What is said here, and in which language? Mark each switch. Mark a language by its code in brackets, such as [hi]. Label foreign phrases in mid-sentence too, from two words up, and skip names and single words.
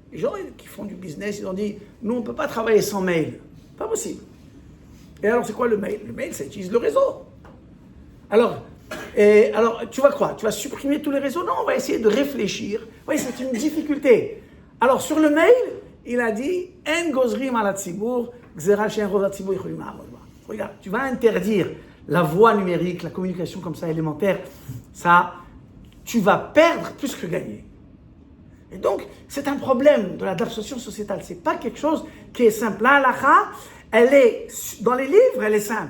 [fr] Les gens qui font du business, ils ont dit, nous, on ne peut pas travailler sans mail. Pas possible. Et alors, c'est quoi le mail? Le mail, ça utilise le réseau. Alors, tu vas quoi? Tu vas supprimer tous les réseaux? Non, on va essayer de réfléchir. Oui, c'est une difficulté. Alors, sur le mail, il a dit, [he] אין גוזרים על הציבור גזירה שאין רוב הציבור יכולים לעמוד בה. [fr] Regarde, tu vas interdire la voie numérique, la communication comme ça élémentaire. Ça, tu vas perdre plus que gagner. Et donc, c'est un problème de l'adaptation sociétale. C'est pas quelque chose qui est simple. La halakha, elle est, dans les livres, elle est simple.